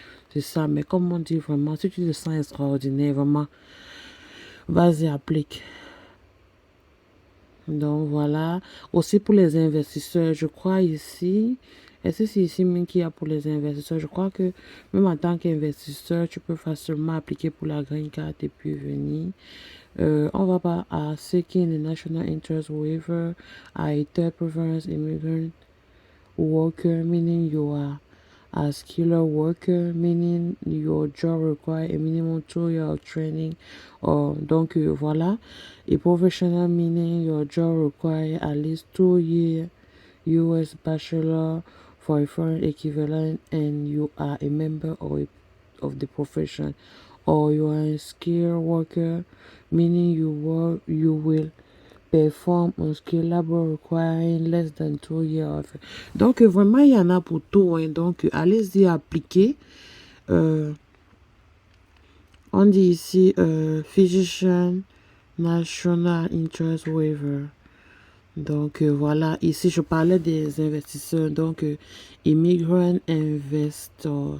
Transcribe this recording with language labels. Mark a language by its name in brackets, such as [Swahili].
[French] C'est ça, mais comme on dit vraiment, si tu te sens extraordinaire, vraiment, vas-y, applique. Donc voilà. Aussi pour les investisseurs, je crois ici, est-ce que c'est ici même qu'il y a pour les investisseurs? Je crois que même en tant qu'investisseur, tu peux facilement appliquer pour la green card et puis venir. [English] On va pas à Seeking the National Interest Waiver, à Third Preference Immigrant Worker, meaning you are a skilled worker, meaning your job require a minimum 2 years of training. Donc voilà. A professional, meaning your job require at least 2 years US bachelor for a foreign equivalent and you are a member of the profession. Or you are a skilled worker, meaning you will perform un skill labor requiring less than 2 years. [French] Donc, vraiment, il y en a pour tout. Hein. Donc, allez-y, appliquer. On dit ici Physician National Interest Waiver. Donc, voilà. Ici, je parlais des investisseurs. Donc, immigrant investor.